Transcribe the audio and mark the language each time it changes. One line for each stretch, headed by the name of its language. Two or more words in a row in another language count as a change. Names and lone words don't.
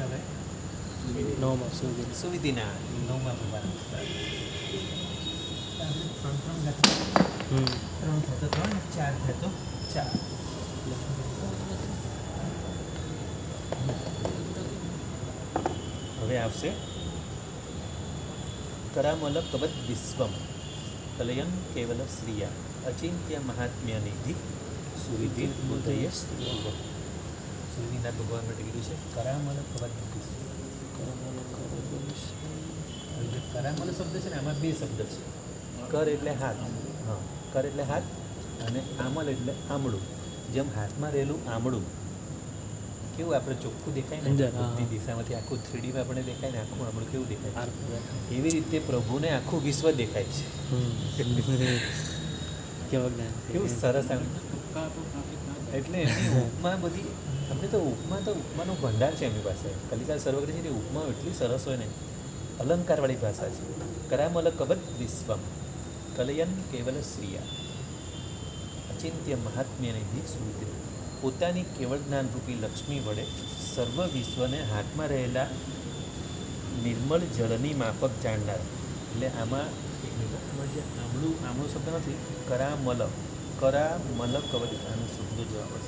Gujarati: હવે સુવિધિના 9મા ભગવાન આવશે. ત્રણ થતો 3, 4 થતો 4. હવે આવશે
Sanskrit: करामल कवच विश्वम कलयन केवल श्रिया अचिंत्य महात्म्य निधि सुविधि बुद्धय सुविधिना भगवान
Gujarati: માટે કીધું છે
Sanskrit: करामल कवच विश्व.
Gujarati: करामल શબ્દ છે ને, આમાં બે શબ્દ છે. કર એટલે હાથ, હા, કર એટલે હાથ, અને આમલ એટલે આમળું. જેમ હાથમાં રહેલું આમળું કેવું આપણે ચોખ્ખું દેખાય ને, બધી દિશામાંથી આખું 3Dમાં આપણે દેખાય ને, આખું આમળું કેવું દેખાય, એવી રીતે પ્રભુને આખું વિશ્વ દેખાય છે. કેવું સરસ આમ. એટલે એની ઉપમા બધી, આપણે તો ઉપમાનો ભંડાર છે એમની પાસે. કલિકા સર્વજ્ઞજીની ઉપમા એટલી સરસ હોય ને, અલંકારવાળી ભાષા છે.
Sanskrit: करामल कवच विश्वम कलयन केवल श्रिया अचिंत्य महात्म्य निधि सुविधि.
Gujarati: પોતાની કેવળ જ્ઞાનરૂપી લક્ષ્મી વડે સર્વ વિશ્વને હાથમાં રહેલા નિર્મળ જળની માફક જાણનાર. એટલે આમાં એક મિનિટ, જે આમળું શબ્દ નથી,
Sanskrit: करामल कवच,
Gujarati: આનો શુદ્ધ જવાબ હશે.